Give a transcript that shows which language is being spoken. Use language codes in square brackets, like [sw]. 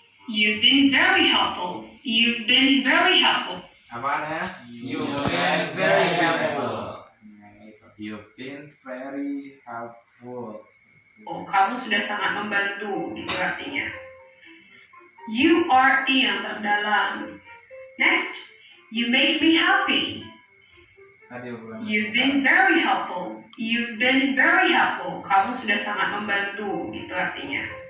[en] You've been very helpful. You've been very helpful. [id] Apa katanya? [en] You've been very helpful. You've been very helpful. [id] Oh, kamu sudah sangat membantu, itu artinya. [en] You are [id] yang terdalam. [en] Next, you make me happy. [id] Tadi ulang. [en] You've been very helpful. You've been very helpful. [id] Kamu sudah sangat membantu, itu artinya.